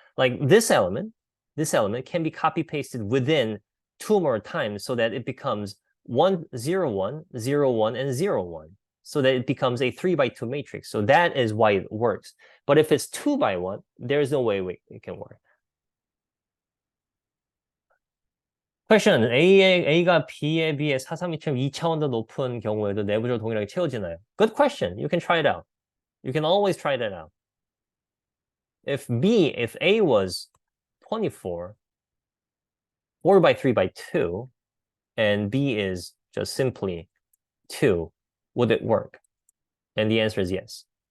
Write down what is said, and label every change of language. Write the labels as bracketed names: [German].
[English] Like this element can be copy-pasted within 2 more times, so that it becomes 1, 0, 1, 0, 1, and 0, 1. So that it becomes a 3x2 matrix. So that is why it works. But if it's 2x1, there's no way it can work. Question. [Korean] A가 B에 비해 432처럼 2차원 더 높은 경우에도 내부적으로 동일하게 채워지나요? [English] Good question. You can try it out. You can always try that out. If A was 24, 4x3x2, and B is just simply 2, would it work? And the answer is yes.